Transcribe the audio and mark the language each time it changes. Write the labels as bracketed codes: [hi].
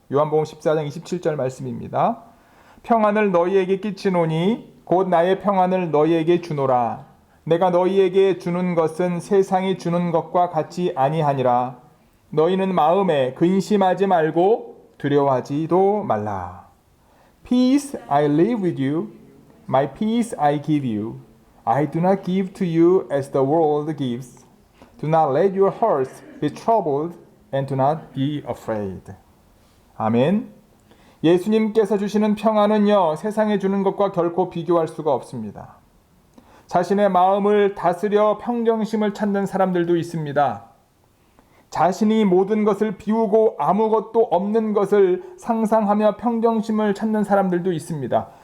[ko] 요한복음 14장 27절 말씀입니다. 평안을 너희에게 끼치노니 곧 나의 평안을 너희에게 주노라. 내가 너희에게 주는 것은 세상이 주는 것과 같이 아니하니라. 너희는 마음에 근심하지 말고 두려워하지도 말라. [en] Peace I leave with you, my peace I give you. I do not give to you as the world gives. Do not let your hearts be troubled and do not be afraid. [ko] 아멘. 예수님께서 주시는 평안은요, 세상에 주는 것과 결코 비교할 수가 없습니다. 자신의 마음을 다스려 평정심을 찾는 사람들도 있습니다. 자신이 모든 것을 비우고 아무것도 없는 것을 상상하며 평정심을 찾는 사람들도 있습니다.